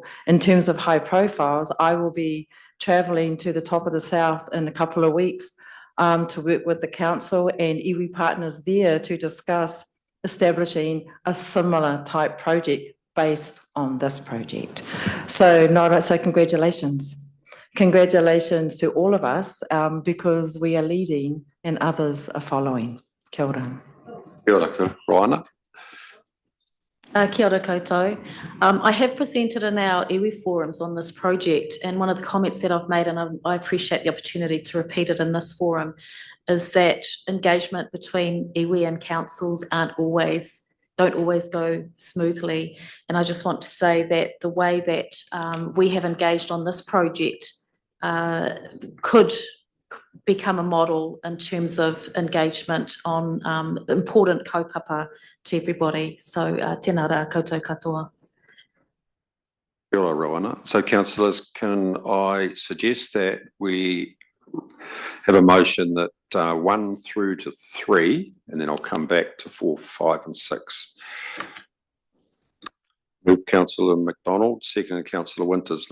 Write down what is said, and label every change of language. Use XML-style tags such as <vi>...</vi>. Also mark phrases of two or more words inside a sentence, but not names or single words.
<en>In terms of high profiles, I will be travelling to the top of the south in a couple of weeks to work with the council and iwi partners there to discuss establishing a similar type project based on this project. So congratulations. Congratulations to all of us because we are leading and others are following.</en> <mi>Kia ora. Kia ora, Rowana. Kia ora koutou.</mi> <en>I have presented in our iwi forums on this project, and one of the comments that I've made, and I appreciate the opportunity to repeat it in this forum, is that engagement between iwi and councils don't always go smoothly. And I just want to say that the way that we have engaged on this project could become a model in terms of engagement on important kaupapa to everybody.</en> <mi>So tēnā rā koutou katoa. Kia ora, Rowana.</mi> <en>So councillors, can I suggest that we have a motion that 1 through to 3, and then I'll come back to 4, 5 and 6. Move Councillor McDonald, second Councillor Winters.</en>